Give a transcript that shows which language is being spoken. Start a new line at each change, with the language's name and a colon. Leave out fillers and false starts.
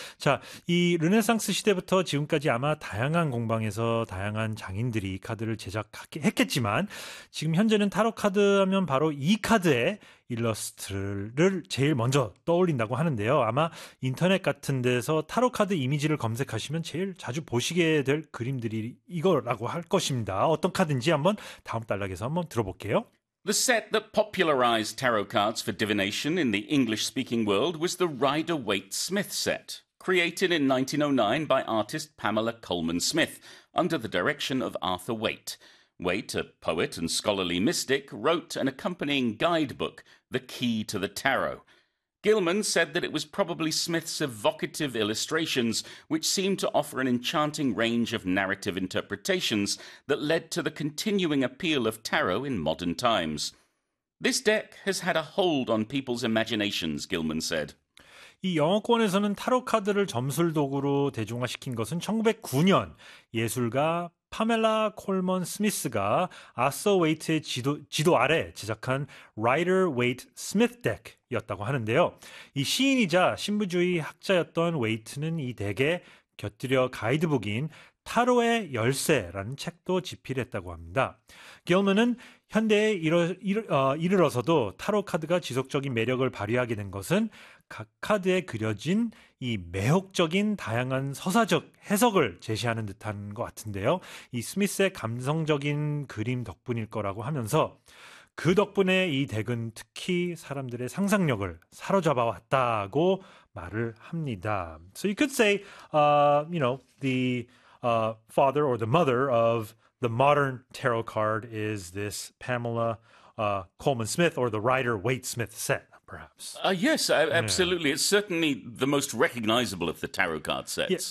Korean: 자, 이 르네상스 시대부터 지금까지 아마 다양한 공방에서 다양한 장인들이 이 카드를 제작했겠지만 지금 현재는 타로카드 하면 바로 이 카드에 일러스트를 제일 먼저 떠올린다고 하는데요. 아마 인터넷 같은 데서 타로카드 이미지를 검색하시면 제일 자주 보시게 될 그림들이 이거라고 할 것입니다. 어떤 카드인지 한번 다음 단락에서 한번 들어볼게요.
English: The set that popularized tarot cards for divination in the English-speaking world was the Rider-Waite-Smith set, created in 1909 by artist Pamela Coleman Smith under the direction of Arthur Waite. Waite, a poet and scholarly mystic, wrote an accompanying guidebook, The Key to the Tarot. Gilman said that it was probably Smith's evocative illustrations, which seemed to offer an enchanting range of narrative interpretations that led to the continuing appeal of tarot in modern times. This deck has had a hold on people's imaginations, Gilman said.
Korean: 이 영어권에서는 타로 카드를 점술 도구로 대중화시킨 것은 1909년 예술가 파멜라 콜먼 스미스가 아서 웨이트의 지도 아래 제작한 라이더 웨이트 스미스 덱이었다고 하는데요. 이 시인이자 신부주의 학자였던 웨이트는 이 덱에 곁들여 가이드북인 타로의 열쇠라는 책도 집필했다고 합니다. 길먼은 현대에 이르러서도 타로 카드가 지속적인 매력을 발휘하게 된 것은 각 카드에 그려진 이 매혹적인 다양한 서사적 해석을 제시하는 듯한 것 같은데요. 이 스미스의 감성적인 그림 덕분일 거라고 하면서 그 덕분에 이 덱은 특히 사람들의 상상력을 사로잡아왔다고 말을 합니다.
English: So you could say, you know, the father or the mother of the modern tarot card is this Pamela Coleman Smith or the Rider-Waite Smith set. Perhaps. Yes, absolutely. Yeah. It's certainly the most recognizable of the tarot card sets.